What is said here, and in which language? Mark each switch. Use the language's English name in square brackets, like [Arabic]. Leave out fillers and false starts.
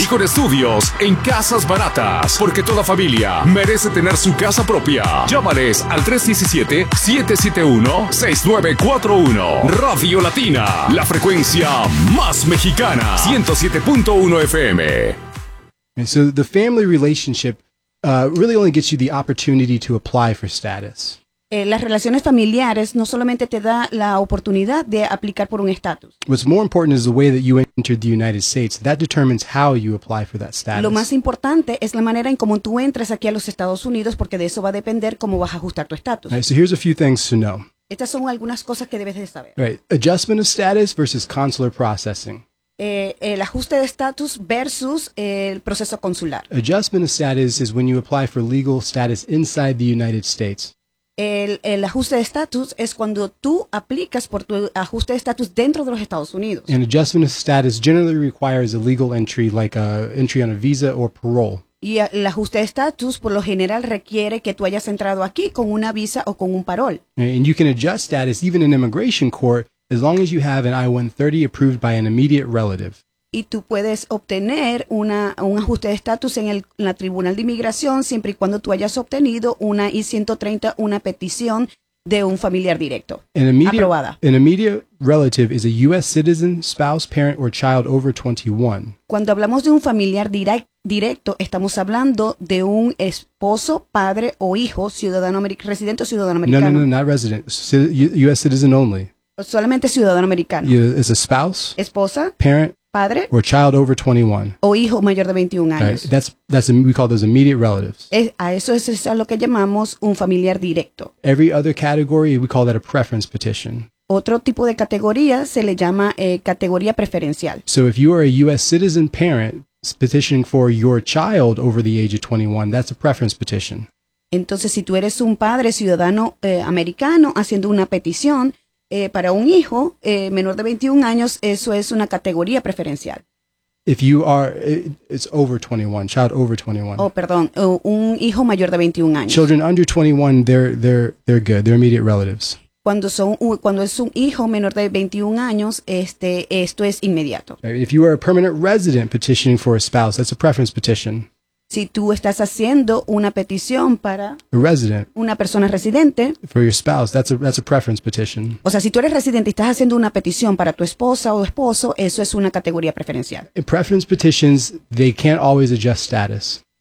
[Spanish] Y con estudios en casas baratas. Porque toda familia merece tener su casa propia. Llámales al 317-771-6941. Radio Latina, la frecuencia más mexicana, 107.1 FM. [English] And so the family relationship really only gets you the opportunity to apply for status. [Spanish] Las relaciones familiares no solamente te da la oportunidad de aplicar por un estatus. [English] What's more important is the way that you entered the United States. That determines how you apply for that status. [Spanish] Lo más importante es la manera en cómo tú entras aquí a los Estados Unidos, porque de eso va a depender cómo vas a ajustar tu estatus. [English] Right, so here's a few things to know. [Spanish] Estas son algunas cosas que debes de saber. [English] Right, adjustment of status versus consular processing. [Spanish] El ajuste de estatus versus el proceso consular. [English] Adjustment of status is when you apply for legal status inside the United States. [Spanish] El ajuste de estatus es cuando tú aplicas por tu ajuste de estatus dentro de los Estados Unidos. [English] And adjustment of status generally requires a legal entry, like a entry on a visa or parole. [Spanish] Y el ajuste de estatus por lo general requiere que tú hayas entrado aquí con una visa o con un parol. [English] And you can adjust status even in immigration court as long as you have an I-130 approved by an immediate relative. [Spanish] Y tú puedes obtener un ajuste de estatus en la Tribunal de Inmigración siempre y cuando tú hayas obtenido una I-130, una petición de un familiar directo, aprobada. [English] An immediate relative is a U.S. citizen, spouse, parent, or child over 21. [Spanish] Cuando hablamos de un familiar directo, estamos hablando de un esposo, padre o hijo, ciudadano residente o ciudadano americano. [English] No, not resident. U.S. citizen only. [Spanish] Solamente ciudadano americano. [English] Is a spouse. [Spanish] Esposa. [English] Parent. [Spanish] Padre. [English] Or child over 21. [Spanish] O hijo mayor de 21 años. Right. [English] That's we call those immediate relatives. [Spanish] Eso es a lo que llamamos un familiar directo. [English] Every other category, we call that a preference petition. [Spanish] Otro tipo de categoría se le llama categoría preferencial. [English] So if you are a U.S. citizen parent petitioning for your child over the age of 21, that's a preference petition. [Spanish] Entonces, si tú eres un padre ciudadano americano haciendo una petición para un hijo menor de 21 años, eso es una categoría preferencial. [English] If you are, it's over 21, child over 21. [Spanish] Oh, perdón, un hijo mayor de 21 años. [English] Children under 21, they're good, they're immediate relatives. [Spanish] Cuando es un hijo menor de 21 años, esto es inmediato. [English] If you are a permanent resident petitioning for a spouse, that's a preference petition. [Spanish] Si tú estás haciendo una petición para [English] a resident, [Spanish] una persona residente, [English] for your spouse, that's a preference petition. [Spanish] O sea, si tú eres residente y estás haciendo una petición para tu esposa o esposo, eso es una categoría preferencial. [English] In preference petitions, they can't always adjust status.